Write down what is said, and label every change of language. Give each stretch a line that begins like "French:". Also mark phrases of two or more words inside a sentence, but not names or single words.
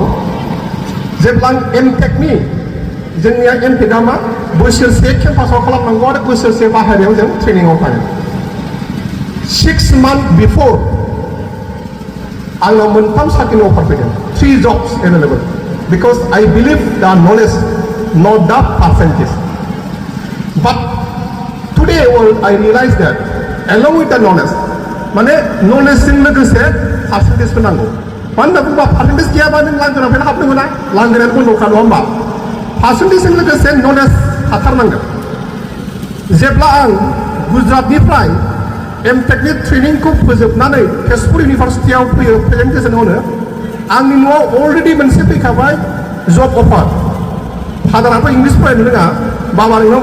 Bodo: जेब्ला आं M.Tech-नि जोंनिया M.Tech-आ मा बोसोरसे केम्पासाव खालामनांगौ आरो बोसोरसे बाहेरायाव जों ट्रेनिंआव थाङो।
English: 6 months बिफोर
Bodo: आंनाव 3 साख्रिनि अफार फैदों,
English: 3 jobs एभेलेबल, because I believe the knowledge not the percentage. But today I realize that along with the knowledge,
Bodo: माने नलेजजों लोगोसे पार्सेन्टेजबो नांगौ। मानो होनना बुङोबा पार्सेन्टेज गैयाबा नों लांगोनानिफ्रायनो हाबनो मोना, लांगोनायानो बन्द'खा, नङा होमबा? पार्सेन्टेजजों लोगोसे नलेज थाथारनांगोन। जेब्ला आं गुजरातनिफ्राय M.Tech नि ट्रेनिंखौ फोजोबनानै तेजपुर इउनिभार्सिटियाव फैयो प्रेजेन्टेसन होनो आंनि न'आव अलरेडि मोनसे फैखाबाय जब अफार फादाराथ' इंलिस फरायनो रोङा बाबा नोंनाव